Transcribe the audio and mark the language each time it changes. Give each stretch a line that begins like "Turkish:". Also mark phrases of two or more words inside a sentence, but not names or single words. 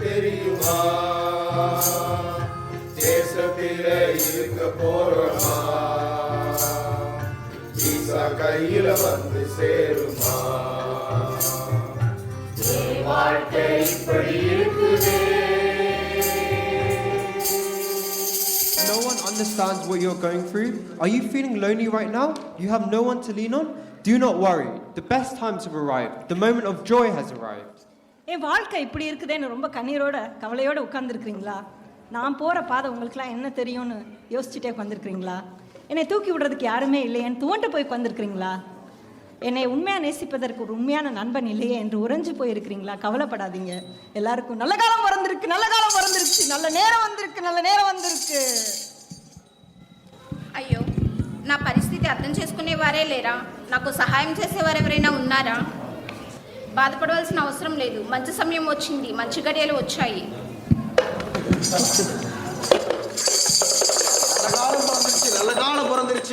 Tamil: தெரியுமா? தேசத்தில இருக்க போறோமா? விசா கையில வந்து சேருமா? என் வாழ்க்கை இப்படி இருக்குதே.
English: No one understands what you're going through. Are you feeling lonely right now? You have no one to lean on? Do not worry. The best times have arrived. The moment of joy has arrived.
Tamil: என் வாழ்க்கை இப்படி இருக்குதேன்னு ரொம்ப கண்ணீரோட கவலையோட உட்கார்ந்துருக்கிறீங்களா? நான் போகிற பாதை உங்களுக்குலாம் என்ன தெரியும்னு யோசிச்சுட்டே உட்காந்துருக்கிறீங்களா? என்னை தூக்கி விடுறதுக்கு யாருமே இல்லையேன்னு துவண்டு போய் உட்காந்துருக்கிறீங்களா? என்னை உண்மையாக நேசிப்பதற்கு ஒரு உண்மையான நண்பன் இல்லையே என்று உறைஞ்சு போயிருக்கிறீங்களா? கவலைப்படாதீங்க. எல்லாருக்கும் நல்ல காலம் பிறந்திருக்கு, நல்ல காலம் பிறந்திருக்கு, நல்ல நேரம் வந்திருக்கு, நல்ல நேரம் வந்திருக்கு.
Telugu: అయ్యో, నా పరిస్థితి అర్థం చేసుకునేవారే లేరా? నాకు సహాయం చేసేవారు ఎవరైనా ఉన్నారా? బాధపడవలసిన అవసరం లేదు. మంచి సమయం వచ్చింది, మంచి గడియలు వచ్చాయి.
Tamil: நல்ல காலம் பிறந்துருச்சு.